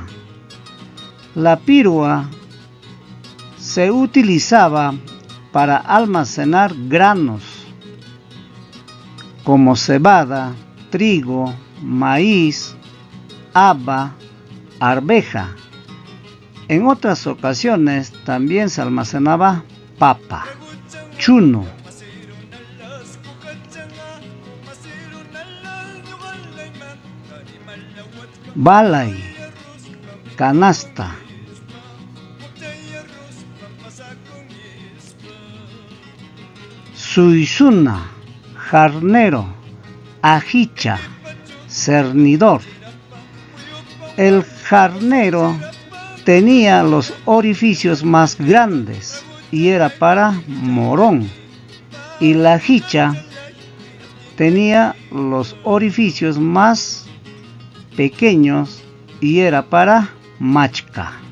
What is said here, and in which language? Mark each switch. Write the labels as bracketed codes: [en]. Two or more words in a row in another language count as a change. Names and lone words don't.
[es] La pirua se utilizaba para almacenar granos como cebada, trigo, maíz, haba, arveja. En otras ocasiones también se almacenaba papa, chuno. Balay, canasta. [qu] Suizuna, jarnero, ajicha, cernidor. [es] El jarnero tenía los orificios más grandes y era para morón, y la ajicha tenía los orificios más pequeños y era para machca.